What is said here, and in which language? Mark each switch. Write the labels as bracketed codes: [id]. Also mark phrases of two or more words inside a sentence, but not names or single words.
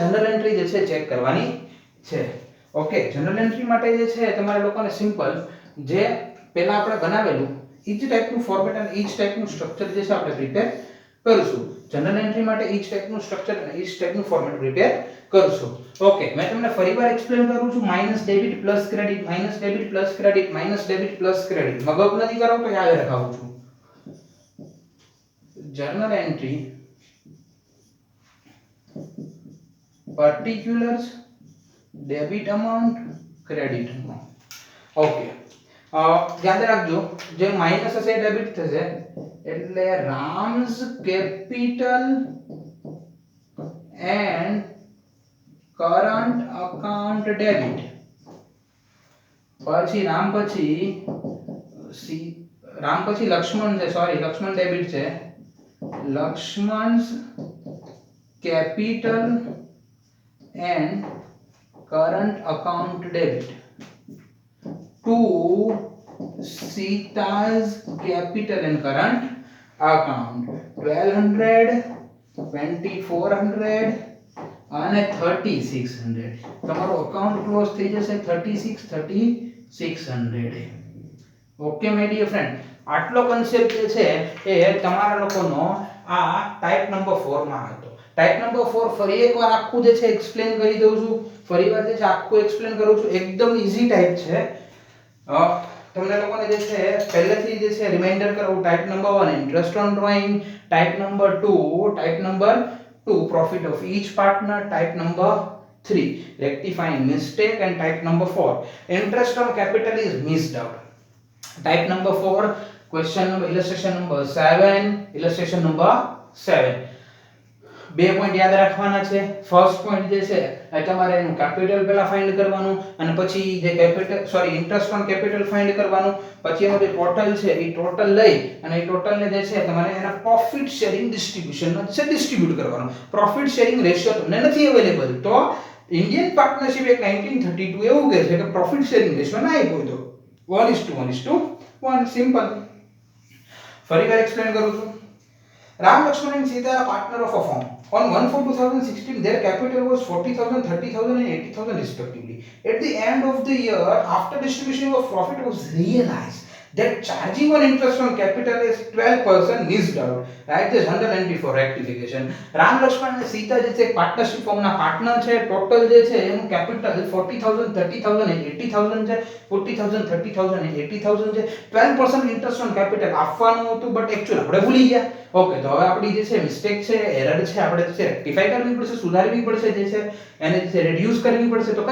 [en] general entry [gu] જે છે ચેક કરવાની છે ઓકે [en] general entry [gu] માટે જે છે તમારે લોકોને સિમ્પલ જે પહેલા આપણે બનાવેલું each ટાઈપનું ફોર્મેટ અને each ટાઈપનું સ્ટ્રક્ચર જે છે આપણે પ્રિપેર કરીશું [en] general entry [gu] માટે each ટાઈપનું સ્ટ્રક્ચર અને each ટાઈપનું ફોર્મેટ પ્રિપેર કરીશું ઓકે મેં તમને ફરીવાર એક્સપ્લેન કરું છું [en] minus debit plus credit minus debit plus credit minus debit plus credit [gu] મગજ નથી કરો તો યાદ રખાવું છું [en] journal entry particulars debit amount credit amount [gu] ઓકે યાદ રાખજો જે માઈનસ હશે ડેબિટ થશે એટલે [en] Ram's capital and current account debit [gu] પછી રામ પછી લક્ષ્મણ છે સોરી લક્ષ્મણ ડેબિટ છે [en] Lakshman's capital and current account debit to Sita's capital and current account 1200 2400 [gu] અને 3600 તમારો [en] account close [gu] થઈ જશે 3600 [en] okay my dear [gu] ફ્રેન્ડ આટલો કન્સેપ્ટ જે છે એ તમારા લોકોનો આ [en] type number 4 [gu] માં હતો [en] type number 4 [gu] ફરી એકવાર આખું જે છે એક્સપ્લેન કરી દઉં છું ફરીવાર જે છે આખું એક્સપ્લેન કરું છું એકદમ [en] easy type [gu] છે તમને લોકોને જે છે પહેલેથી જે છે રિમાઇન્ડર કરાવું [en] type number 1 interest on drawing type number 2 profit of each partner type number 3 rectifying mistake and type number 4 interest on capital is missed out type number 4 question number illustration number [gu] 7 બે પોઈન્ટ યાદ રાખવાના છે [en] first point [gu] જે છે એ તમારે એનું કેપિટલ પહેલા ફાઇન્ડ કરવાનું અને પછી જે [en] interest on capital find [gu] કરવાનું પછી એનો જે ટોટલ છે એ ટોટલ લઈ અને એ ટોટલને જે છે તમારે એના [en] profit sharing [gu] ડિસ્ટ્રીબ્યુશનમાં છે ડિસ્ટ્રીબ્યુટ કરવાનું [en] profit sharing ratio [gu] તમને નથી અવેલેબલ તો ઇન્ડિયન પાર્ટનરશિપ એક 1932 એવું કહે છે કે [en] profit sharing ratio [gu] ના આપ્યો તો 1:1 સિમ્પલ ફરીવાર એક્સપ્લેન કરું છું [en] Ram, Lakshman and Sita are partner of a firm. On 1/4/2016, their capital was 40,000, 30,000 and 80,000 respectively. At the end of the year, after distribution of profit was realized that charging on interest on capital is 12% missed out. Right? The journal entry for rectification. [gu] Ram, Lakshman and Sita જે છે પાર્ટનરશિપ ફોર્મના પાર્ટનર છે ટોટલ જે છે એનું કેપિટલ 40,000, 30,000 and 80,000 છે 40,000, 30,000 and 80,000 છે 12% [en] interest on capital [gu] આપવાનું હતું [en] but actual [gu] આપણે ભૂલી ગયા ઓકે તો હવે આપણી જે છે મિસ્ટેક છે એરર છે આપણે જે રેક્ટિફાઈ કરવી પડશે સુધારવી પડશે જે છે એને જે છે રિડ્યુસ કરવી પડશે તો